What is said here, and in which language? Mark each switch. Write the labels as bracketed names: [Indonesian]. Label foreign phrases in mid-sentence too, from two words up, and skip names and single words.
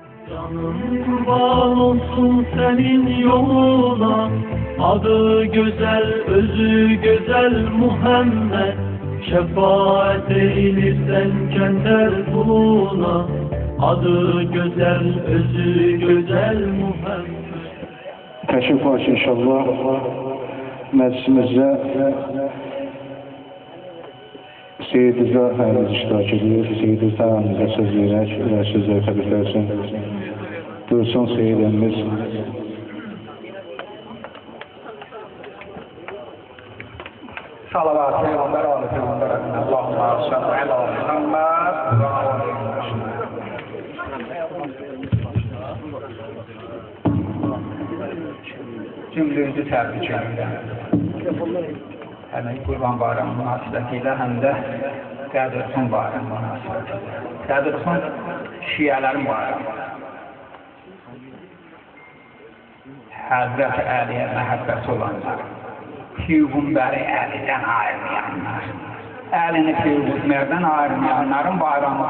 [Turkish] Canım kurban olsun senin yoluna, adı güzel, özü güzel Muhammed. Şefaat eylirsen kender kuluna, adı güzel, özü güzel Muhammed. [Azerbaijani] Təşrif var inşallah məclisimizdə Seyid İza həyimiz [Turkish] iştirak ediyor. [Azerbaijani] Seyid İza həyimizə söz verək, sözləri təbriklər üçün. Dursun Seyid əmimiz. Salavat, [Turkish] Peygamber, Ali Peygamber, [Arabic] اللهم صل على محمد و عليه و سلم. [Azerbaijani] Cümlenizi təbrik edirəm. Həm Qurban bayramı münasibətilə, həm də Qədir-Xan bayramı münasibətilə. Qədir-Xan şiələrin bayramı. Həzrət Əliyə məhəbbəti olanlar, Peyğəmbəri Əlidən ayırmayanlar, Əlini Peyğəmbərdən ayırmayanların bayramı.